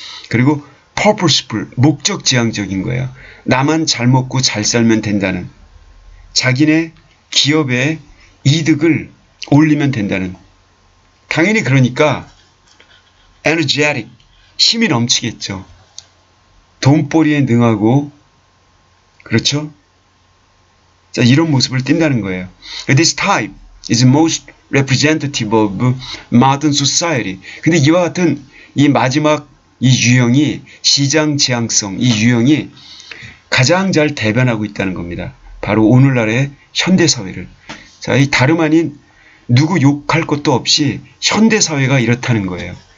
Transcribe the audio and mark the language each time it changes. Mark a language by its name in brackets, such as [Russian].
[Korean] 그리고 purposeful, 목적지향적인 거예요. 나만 잘 먹고 잘 살면 된다는, 자기네 기업의 이득을 올리면 된다는. 당연히 그러니까 energetic, 힘이 넘치겠죠. 돈벌이에 능하고, 그렇죠? 자, 이런 모습을 띈다는 거예요. [English] This type is most representative of modern society. [Korean] 근데 이와 같은 이 마지막 이 유형이, 시장 지향성, 이 유형이 가장 잘 대변하고 있다는 겁니다. 바로 오늘날의 현대사회를. 자, 이 다름 아닌 누구 욕할 것도 없이 현대사회가 이렇다는 거예요.